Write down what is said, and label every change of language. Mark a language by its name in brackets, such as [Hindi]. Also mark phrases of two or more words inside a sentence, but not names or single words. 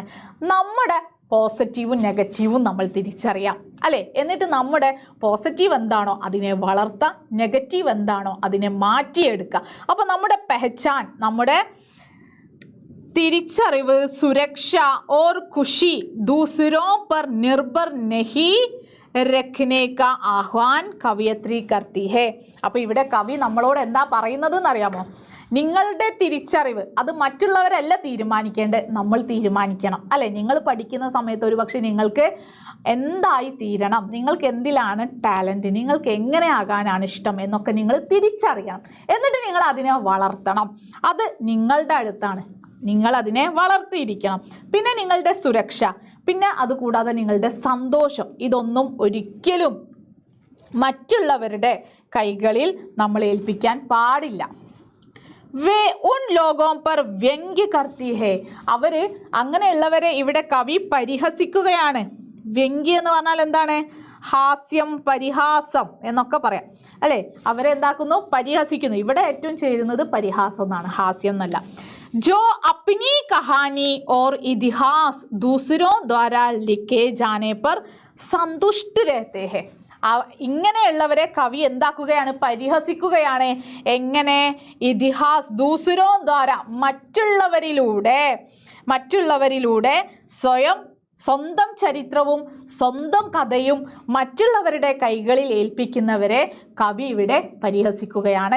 [Malayalam] നമ്മുടെ പോസിറ്റീവും നെഗറ്റീവും നമ്മൾ തിരിച്ചറിയാം അല്ലേ. എന്നിട്ട് നമ്മുടെ പോസിറ്റീവ് എന്താണോ അതിനെ വളർത്താം, നെഗറ്റീവ് എന്താണോ അതിനെ മാറ്റിയെടുക്കുക. അപ്പോൾ നമ്മുടെ [Hindi] പെഹച്ചാൻ, [Malayalam] നമ്മുടെ തിരിച്ചറിവ്, [Hindi] सुरक्षा और खुशी दूसरों पर निर्भर नहीं रखने का आह्वान कवयित्री करती है. [Malayalam] അപ്പോൾ ഇവിടെ കവി നമ്മളോട് എന്താ പറയുന്നത് എന്നറിയാമോ? നിങ്ങളുടെ തിരിച്ചറിവ് അത് മറ്റുള്ളവരല്ല തീരുമാനിക്കേണ്ടത്, നമ്മൾ തീരുമാനിക്കണം അല്ലേ. നിങ്ങൾ പഠിക്കുന്ന സമയത്ത് ഒരുപക്ഷെ നിങ്ങൾക്ക് എന്തായി തീരണം, നിങ്ങൾക്ക് എന്തിലാണ് ടാലൻറ്റ്, നിങ്ങൾക്ക് എങ്ങനെ ആകാനാണ് ഇഷ്ടം എന്നൊക്കെ നിങ്ങൾ തിരിച്ചറിയണം. എന്നിട്ട് നിങ്ങൾ അതിനെ വളർത്തണം. അത് നിങ്ങളുടെ അടുത്താണ്, നിങ്ങൾ അതിനെ വളർത്തിയിരിക്കണം. പിന്നെ നിങ്ങളുടെ സുരക്ഷ, പിന്നെ അതുകൂടാതെ നിങ്ങളുടെ സന്തോഷം, ഇതൊന്നും ഒരിക്കലും മറ്റുള്ളവരുടെ കൈകളിൽ നമ്മൾ ഏൽപ്പിക്കാൻ പാടില്ല. [Hindi] वे उन लोगों पर व्यंग्य करती है. [Malayalam] അവര് അങ്ങനെയുള്ളവരെ ഇവിടെ കവി പരിഹസിക്കുകയാണ്. വ്യംഗ്യം എന്ന് പറഞ്ഞാൽ എന്താണ്? ഹാസ്യം, പരിഹാസം എന്നൊക്കെ പറയാം അല്ലേ. അവരെ എന്താക്കുന്നു? പരിഹസിക്കുന്നു. ഇവിടെ ഏറ്റവും ചേരുന്നത് പരിഹാസം എന്നാണ്, ഹാസ്യം എന്നല്ല. [Hindi] जो अपनी कहानी और इतिहास दूसरों द्वारा लिखे जाने पर संतुष्ट रहते हैं. [Malayalam] ഇങ്ങനെയുള്ളവരെ കവി എന്താക്കുകയാണ്? പരിഹസിക്കുകയാണ്. എങ്ങനെ? [Hindi] इतिहास दूसरों द्वारा, [Malayalam] മറ്റുള്ളവരിലൂടെ സ്വന്തം ചരിത്രവും സ്വന്തം കഥയും മറ്റുള്ളവരുടെ കൈകളിൽ ഏൽപ്പിക്കുന്നവരെ കവി ഇവിടെ പരിഹസിക്കുകയാണ്.